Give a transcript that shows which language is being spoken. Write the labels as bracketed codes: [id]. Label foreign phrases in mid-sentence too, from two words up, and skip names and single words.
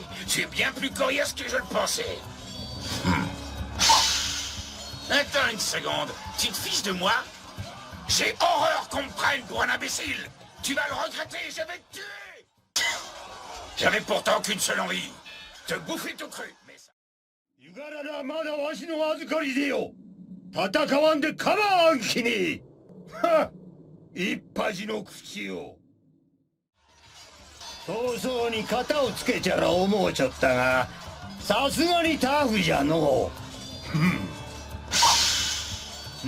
[fr] Tu es bien plus coriace que je le pensais. Attends une seconde. Tu te fiches de moi? J'ai horreur qu'on me prenne pour un imbécile. Tu vas le regretter, je vais te tuer. J'avais pourtant qu'une seule envie. Te bouffer tout cru. [ja] からがまだわしの預かりでよ。戦わんで構わんきに。はっ、一恥の口よ。早々に型をつけちゃら思うちょったが、さすがにタフじゃのう。